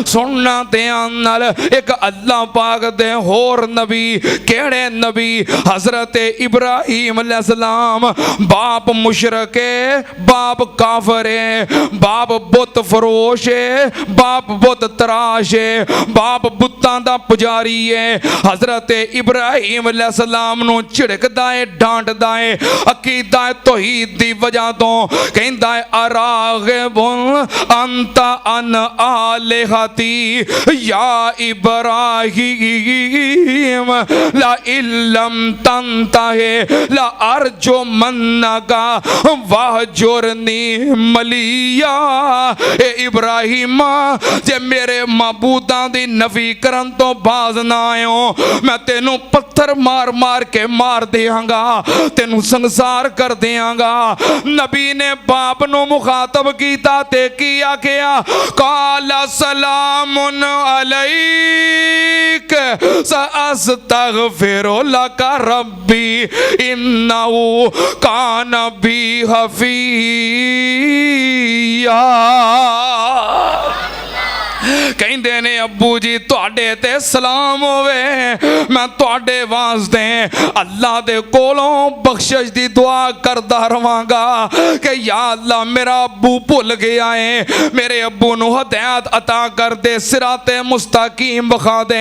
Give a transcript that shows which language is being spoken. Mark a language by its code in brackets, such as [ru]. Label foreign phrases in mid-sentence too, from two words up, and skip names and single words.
[pa] ਸੁਣਨਾ ਧਿਆਨ ਨਾਲ, ਇੱਕ ਅੱਲਾਹ ਪਾਕ ਦੇ ਹੋਰ ਨਬੀ ਕਿਹੜੇ ਨਬੀ, ਹਜ਼ਰਤ ਇਬਰਾਹੀਮ ਅਲੈਹਿੱਸਲਾਮ ਬਾਪ ਮੁਸ਼ਰਿਕ ਹੈ, ਬਾਪ ਕਾਫ਼ਰ ਹੈ, ਬਾਪ ਬੁੱਤ ਫ਼ਰੋਸ਼ ਹੈ, ਬਾਪ ਬੁੱਤ ਤਰਾਸ਼ ਹੈ, ਬਾਪ ਬੁੱਤਾਂ ਦਾ ਪੁਜਾਰੀ ਹੈ। ਹਜ਼ਰਤ ਇਬਰਾਹੀਮ ਅਲੈਹਿੱਸਲਾਮ ਨੂੰ ਝਿੜਕਦਾ ਹੈ, ਡਾਂਟਦਾ ਹੈ, ਅਕੀਦਾ ਤੌਹੀਦ ਦੀ ਵਜ੍ਹਾ ਤੋ ਕਹਿੰਦਾ ਹੈ, [ar] أراغب أنت عن آلهتي يا إبراهيم لئن لم تنته لأرجمنك واهجرني مليا. [pa] ਏ ਇਬਰਾਹੀਮ, ਜੇ ਮੇਰੇ ਮਾਬੂਦਾਂ ਦੀ ਨਫ਼ੀ ਕਰਨ ਤੋ ਬਾਜ਼ ਨਾ ਆਇਓ, ਮੈਂ ਤੈਨੂੰ ਪੱਥਰ ਮਾਰ ਮਾਰ ਕੇ ਮਾਰ ਦੇਂਗਾ, ਤੈਨੂੰ ਸੰਸਾਰ ਕਰ ਦੇਂਗਾ। ਨਬੀ ਨੇ ਬਾਪ ਨੂੰ ਮੁਖ਼ਾਤਬ ਕੀਤਾ ਤੇ ਕੀ ਆਖਿਆ, [ar] قال سلام عليك سأستغفر لك ربي إنه كان بي حفيا. [pa] ਕਹਿੰਦੇ ਨੇ ਅੱਬੂ ਜੀ ਤੁਹਾਡੇ ਤੇ ਸਲਾਮ ਹੋਵੇ, ਮੈਂ ਤੁਹਾਡੇ ਵਾਸਤੇ ਅੱਲਾਹ ਦੇ ਕੋਲੋਂ ਬਖ਼ਸ਼ਿਸ਼ ਦੀ ਦੁਆ ਕਰਦਾ ਰਵਾਂਗਾ ਕਿ ਯਾ ਅੱਲਾਹ ਮੇਰਾ ਅੱਬੂ ਭੁੱਲ ਗਿਆ ਹੈ, ਮੇਰੇ ਅੱਬੂ ਨੂੰ ਹਦਾਇਤ ਅਤਾ ਕਰ ਦੇ, ਸਿਰਾਤੇ ਮੁਸਤਕੀਮ ਬਖਾ ਦੇ।